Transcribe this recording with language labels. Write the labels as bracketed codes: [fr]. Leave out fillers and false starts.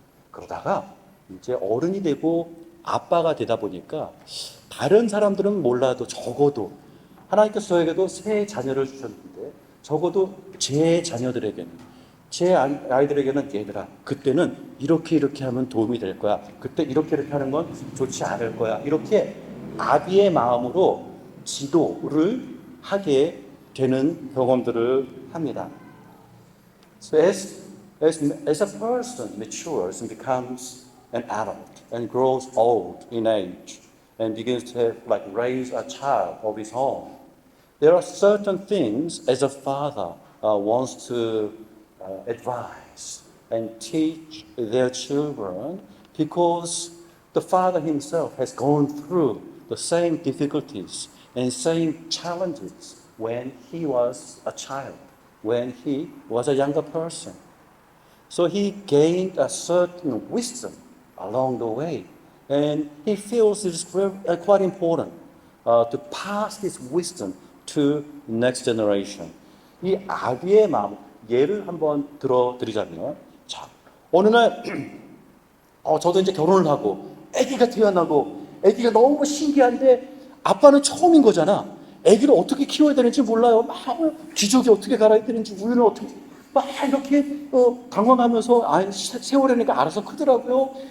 [ko] 그러다가 이제 어른이 되고 아빠가 되다 보니까 다른 사람들은 몰라도 적어도 하나님께서 저에게도 새 자녀를 주셨는데 적어도 제 자녀들에게는 제 아이들에게는 얘들아 그때는 이렇게 하면 도움이 될 거야. 그때 이렇게 하는 건 좋지 않을 거야. 이렇게 아비의 마음으로 지도를 하게 되는 경험들을 합니다. [en] So as a person matures and becomes an adult and grows old in age and begins to raise a child of his own, there are certain things as a father wants to advise and teach their children because the father himself has gone through the same difficulties and same challenges when he was a child, when he was a younger person. So he gained a certain wisdom along the way. And he feels it is quite important to pass this wisdom to next generation. [ko] 이 아비의 마음, 예를 한번 들어드리자면, 자, 어느 날, 저도 이제 결혼을 하고, 아기가 태어나고, 아기가 너무 신기한데, 아빠는 처음인 거잖아. 아기를 어떻게 키워야 되는지 몰라요. 막 기저귀 어떻게 갈아야 되는지, 우유는 어떻게, 막 이렇게 당황하면서 세월이니까 알아서 크더라고요.